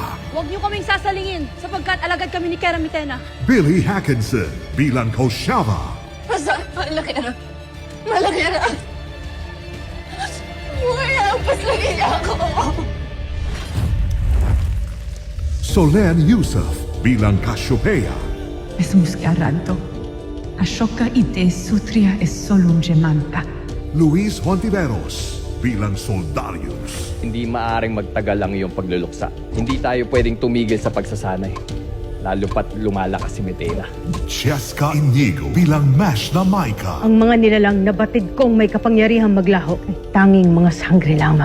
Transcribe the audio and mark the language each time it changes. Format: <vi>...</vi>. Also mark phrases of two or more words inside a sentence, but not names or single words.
<tl>Huwag niyo kaming sasalingin sapagkat alagad kami ni Keramitena. Billy Hackinson bilang Koshava. Basta, malaki na. Malaki na. Wala, paslagin niya ako. Solen Yusuf bilang Cassiopeia. Es muscaranto. Ashoka ite sutria es solum gemanta. Luis Hontiveros bilang Soldarius. Hindi maaring magtagal ang iyong pagluluksa. Hindi tayo pwedeng tumigil sa pagsasanay. Lalo pat lumalakas si Metena. Cheska Inigo bilang Mash na Maika. Ang mga nilalang na batid kong may kapangyarihang maglaho ay tanging mga sangre lamang.</tl>